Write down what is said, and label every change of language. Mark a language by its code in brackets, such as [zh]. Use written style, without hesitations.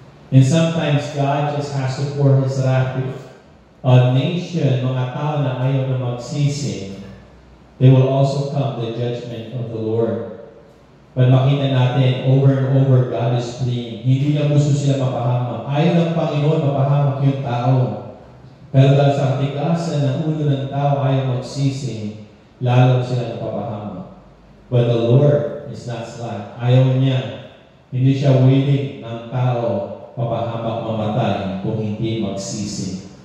[en] And sometimes God just has to pour His wrath with a nation, [tl] mga tao na ayaw na magsisi. [en] They will also come the judgment of the Lord. But [tl] makita natin, [en] over and over, God is pleading. [tl] Hindi niya gusto sila mapahamak. Ayaw ng Panginoon mapahamak yung tao. Pero dahil sa katigasan ng ulo ng tao ayaw magsisi, lalo sila napapahamak. [en] But the Lord is not slack. [tl] Ayaw niya. Hindi siya willing ng tao mapahamak, mamatay kung hindi magsisi.